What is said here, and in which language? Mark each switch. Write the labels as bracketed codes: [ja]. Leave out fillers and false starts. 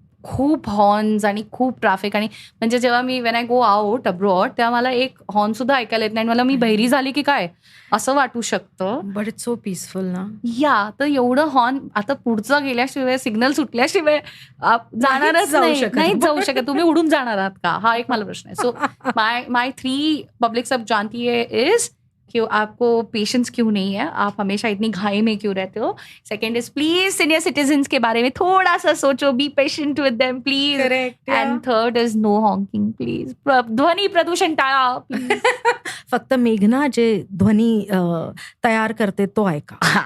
[mr] खूप हॉर्न्स आणि खूप ट्रॅफिक. आणि म्हणजे जेव्हा मी [en] when I go out abroad [mr] तेव्हा मला एक हॉर्न सुद्धा ऐकायला येत नाही. मला मी बहिरी झाली की काय असं वाटू शकतं. [en] But it's so peaceful ना. [mr] या, तर एवढं हॉर्न आता पुढचं गेल्याशिवाय, सिग्नल सुटल्याशिवाय जाणारच नाही जाऊ शकत. तुम्ही उडून जाणार आहात का? हा एक मला प्रश्न आहे. [hi] सो माय 3 पब्लिक सब जानती है इज कि आपको पेशेंस क्यों नहीं है, आप हमेशा इतनी घाई में क्यों रहते हो. Second is please senior citizens के बारे में थोड़ा सा सोचो, [en] Be patient with them please. And third is no honking please. [mr] ध्वनी प्रदूषण टाळा प्लीज. फक्त मेघना जे ध्वनी तयार करते तो ऐका.